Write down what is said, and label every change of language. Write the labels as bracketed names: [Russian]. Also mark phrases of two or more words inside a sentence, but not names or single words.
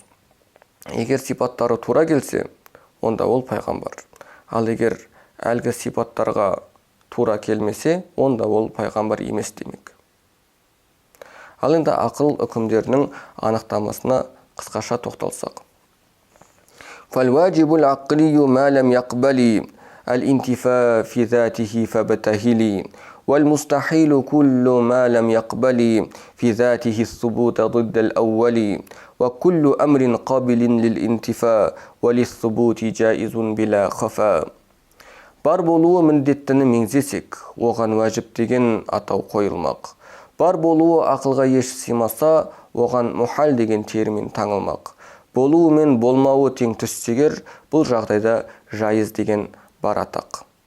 [Kazakh] Егер сипаттары тура келсе, онда ол пайғамбар. Ал егер әлгі сипаттарға тура келмесе, онда ол пайғамбар емес демек. Ал енді ақыл үкімдерінің анықтамасына қысқаша тоқталсақ. [Arabic] فالواجب العقلي ما لم يقبل الانتفاء في ذاته فابتهلي والمستحيل كل ما لم يقبل في ذاته الثبوت ضد الأول وكل أمر قابل للانتفاء وللثبوت جائز بلا خفاء. [Kazakh] Бар болуы міндеттіні меңзесек, оған уәжіп деген атау қойылмақ. Бар болуы ақылға еш сыймаса, оған мұхал деген термин таңылмақ. болуы мен болмауы тең түссегер, бұл жағдайда жайыз деген бар атақ.